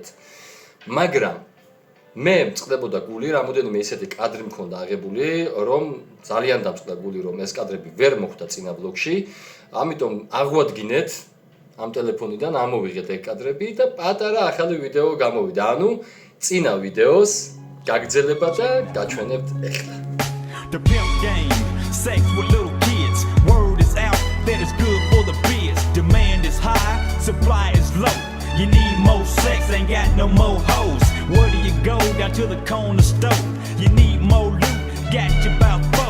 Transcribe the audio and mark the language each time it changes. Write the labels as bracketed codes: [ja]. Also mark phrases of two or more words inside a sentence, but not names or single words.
[ka] მაგრამ მე მწყდებოდა გული, რამოდენიმე ისეთი კადრი მქონდა აღებული, რომ ძალიან დამწყდა გული, რომ ეს კადრები ვერ მოხვდა წინა ვლოგში, ამიტომ აღვადგინეთ ამ ტელეფონიდან ამოვიღეთ ეგ კადრები და პატარა ახალი ვიდეო გამოვიდა. ანუ წინა ვიდეოს გაგრძელება და გაჩვენებთ ეხლა. [en] The pimp game, sex with little kids. Word is out that it's good for the biz. Demand is high, supply is low. You need more sex, ain't got no more hoes. Where do you go? Down to the corner store. You need more loot, got you about 4.